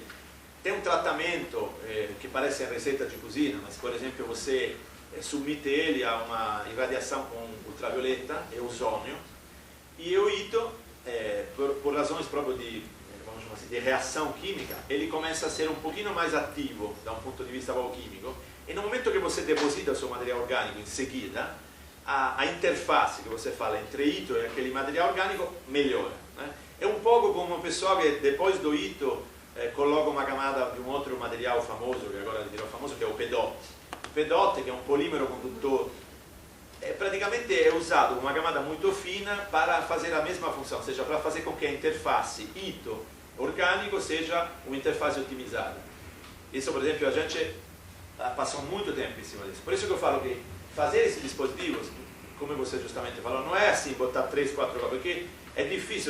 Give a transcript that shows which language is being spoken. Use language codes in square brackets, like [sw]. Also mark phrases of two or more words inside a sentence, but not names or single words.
[pt] Tem um tratamento que parece a receita de cozinha, mas, por exemplo, você submete ele a uma irradiação com ultravioleta e ozônio, e o ITO, por razões próprio de, vamos chamar assim, de reação química, ele começa a ser um pouquinho mais ativo da um ponto de vista bioquímico, e no momento que você deposita o seu material orgânico em seguida, a interface que você fala entre ITO e aquele material orgânico melhora. Né? É um pouco como o pessoal que depois do ITO coloca uma camada de um outro material famoso, que agora dirò famoso, que é o PEDOT. O PEDOT, [it] che è un polimero conduttor, praticamente è usato come una [pt] camada [it] molto fina [pt] para fazer a mesma função, ou seja, para fazer com que a interface ITO orgânico seja uma interface otimizada. Isso, por exemplo, a gente passou muito tempo em cima disso. Por isso que eu falo que fazer esses dispositivos, como você justamente falou, não é assim, botar 3, 4 coisas, porque é difícil.